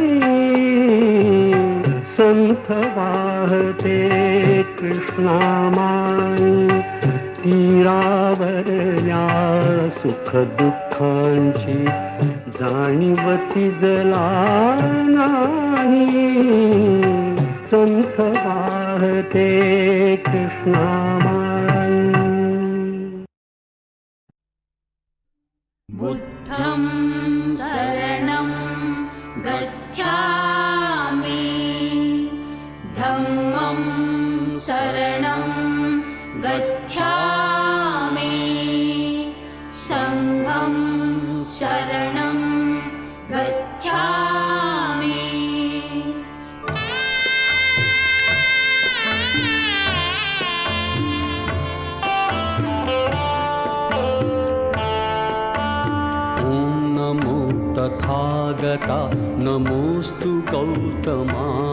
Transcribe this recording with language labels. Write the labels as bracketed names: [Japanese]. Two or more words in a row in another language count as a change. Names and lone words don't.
[Marathi] संथ वाहते कृष्णामाई. तीरावर या सुख दुःखांची जाणीवती जला नाही. संथ वाहते कृष्णामाई. [Pali] बुद्धं शरणं गच्छामि, धम्मं शरणं गच्छामि, संघं शरणं गच्छामि. [Marathi] तथागता नमोस्तु गौतमा.